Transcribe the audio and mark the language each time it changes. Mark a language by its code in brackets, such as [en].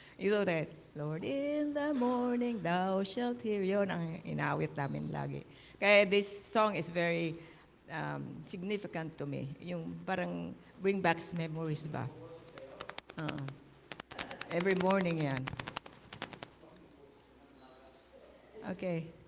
[tl] Ito rin, [en] Lord in the morning, thou shalt hear. [tl] Yun ang inaawit namin lagi. Kaya [en] this song is very significant to me. [tl] Yung parang [en] bring back memories [tl] ba? [en] Every morning yan. Okay.